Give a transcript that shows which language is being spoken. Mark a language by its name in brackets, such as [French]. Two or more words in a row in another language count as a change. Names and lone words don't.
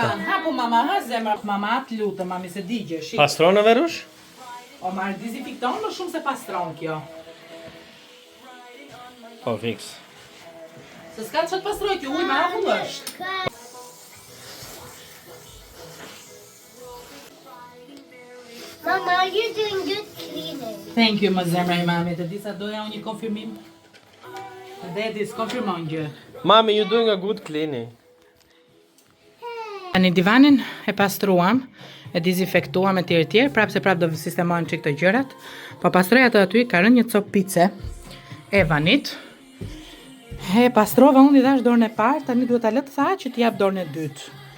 [Albanian] Hapu mama, ha zemra, mama, të lutem, mami se digje, shik. Pastron në verush? O marr dezinfekton më shumë se pastron kjo. Po, fix. Se s'ka që të pastroj, kjo ujë me akull është. [English] you're doing good cleaning. Thank you, [Albanian] më zemra i mamit. E disa doja unë një konfirmim. Dhe dis, konfirmon gjë. [English] Mommy, you're doing a good cleaning. [Albanian] Tani divanin e pastruam, e dezinfektuam e tjerë, prapë se prapë do sistemojmë çik këto gjërat. Po pastroj atë aty, ka rënë një copë pice e vanit. E pastrova unë i dash dorën e parë, tani duhet ta lë të tha që t'i jap dorën e dytë.